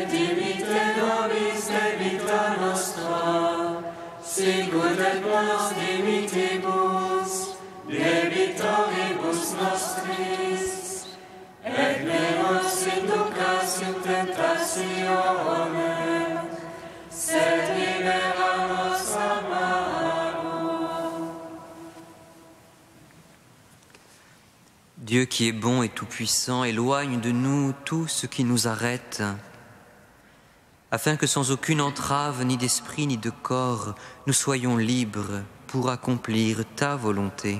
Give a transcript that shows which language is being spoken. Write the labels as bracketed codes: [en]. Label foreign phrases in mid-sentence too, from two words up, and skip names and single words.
[la] dimitte nobis debita nostra, sicut et nos dimittimus debitoribus nostris, et ne nos inducas in tentationem, sed libera nos a malo. [fr] Dieu qui est bon et tout-puissant, éloigne de nous tout ce qui nous arrête, afin que sans aucune entrave, ni d'esprit, ni de corps, nous soyons libres pour accomplir ta volonté.